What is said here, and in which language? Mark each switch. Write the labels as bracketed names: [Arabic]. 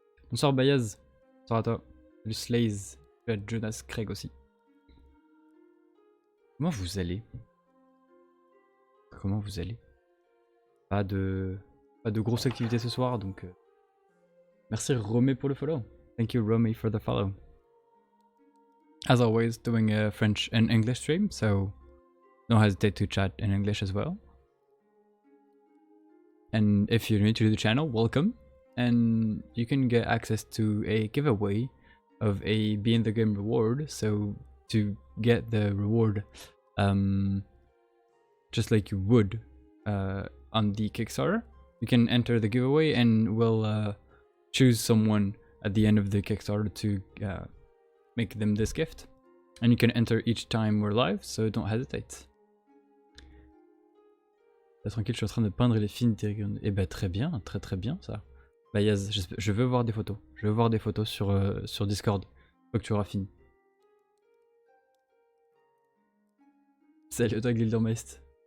[French] Bonsoir Bayaz. Bonsoir à toi. Salut Slaze. Salut à Jonas Craig aussi. Comment vous allez? Comment vous allez? Pas de grosses activités ce soir, donc merci Romé pour le follow. [English] Thank you Romé for the follow. As always, doing a French and English stream, so don't hesitate to chat in English as well. And if you're new to the channel, welcome. And you can get access to a giveaway of a Be in the Game reward. So to get the reward, just like you would on the Kickstarter, you can enter the giveaway and we'll choose someone at the end of the Kickstarter to make them this gift. And you can enter each time we're live, so don't hesitate. [French] Tranquille, je suis en train de peindre les fines diagonales. Eh ben très bien, très bien ça. Bah Yaz, je veux voir des photos. Je veux voir des photos sur Discord. Faut que tu auras fini. Salut à toi Gildermeist.